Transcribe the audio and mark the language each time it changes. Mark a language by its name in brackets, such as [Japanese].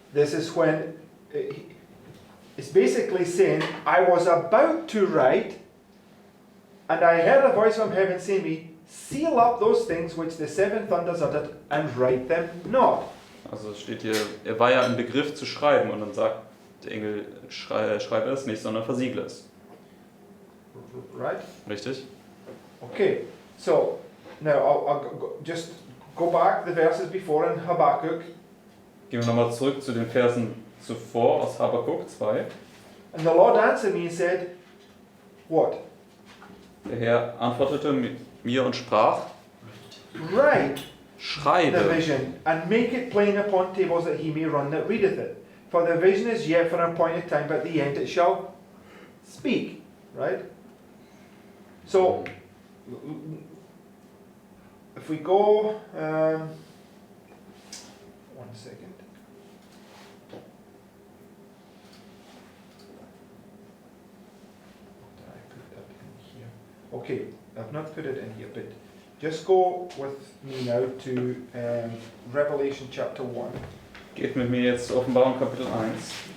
[English] This is when it's basically saying, I was about to write, and I heard a voice from heaven saying me, seal up those things which the 7 thunders uttered, and write them not. [German] Also es steht hier, er war ja im Begriff zu schreiben und dann sagt der Engel, schreibe es nicht, sondern versiegle es. [English] Right? [German] Richtig? [English] Okay, so now I'll just go back the verses before in Habakkuk, [German] Gehen wir nochmal zurück zu den Versen zuvor aus Habakuk 2. [English] and the Lord answered me and said, what? [German] Der Herr antwortete mir und sprach, [English] Write the [German] schreibe [English] vision and make it plain upon tables that he may run that readeth it. For the vision is yet for an appointed time, but at the end it shall speak. Right? So, if we go, 1 second. Did I put that in here? Okay, I've not put it in here, but just go with me now to Revelation chapter 1. [German] Geht mit mir jetzt zur Offenbarung Kapitel 1.